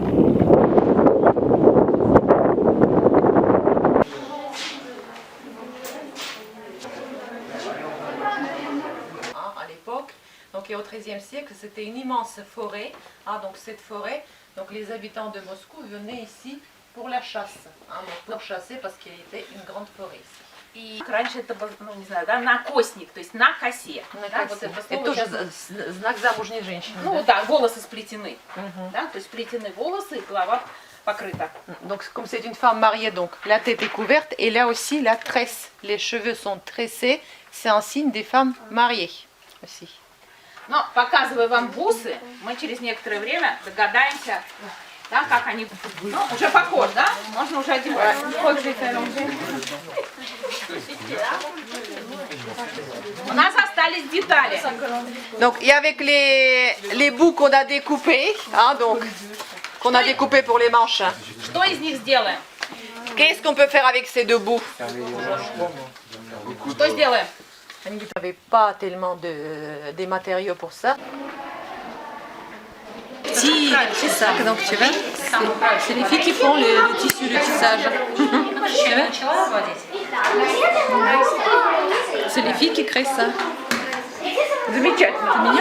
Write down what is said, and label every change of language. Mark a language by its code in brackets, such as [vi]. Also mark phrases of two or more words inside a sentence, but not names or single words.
[fr] À l'époque, donc et au XIIIe siècle, c'était une immense forêt. Donc cette forêt, donc les habitants de Moscou venaient ici pour la chasse, donc pour chasser parce qu'il y avait une grande forêt ici. [ru] И раньше это был, ну не знаю, да, накосник, то есть на косе. Да, вот это Это слово тоже сейчас- знак замужней женщины. Ну да? да, волосы сплетены, да, то есть сплетены волосы и голова покрыта. [fr] Donc comme c'est une femme mariée, donc la tête est couverte et là aussi la tresse. Les cheveux sont tressés, c'est un signe des femmes mariées aussi. [ru] Но показывая вам бусы, мы через некоторое время догадаемся, да, как они, ну, уже похож, да? Можно уже одевать. У нас остались детали. [fr] Donc et avec les bouts qu'on a découpés, donc qu'on a découpés pour les manches. [ru] Что из них сделаем? [fr] Qu'est-ce qu'on peut faire avec ces deux bouts? [ru] Что сделаем? [fr] Vous n'avez pas tellement des matériaux pour ça. petits sacs. Donc tu vois, c'est les filles qui font le tissu, le tissage. Tu vois, c'est les filles qui créent ça. [ru] Замечательно. [fr] Mignon.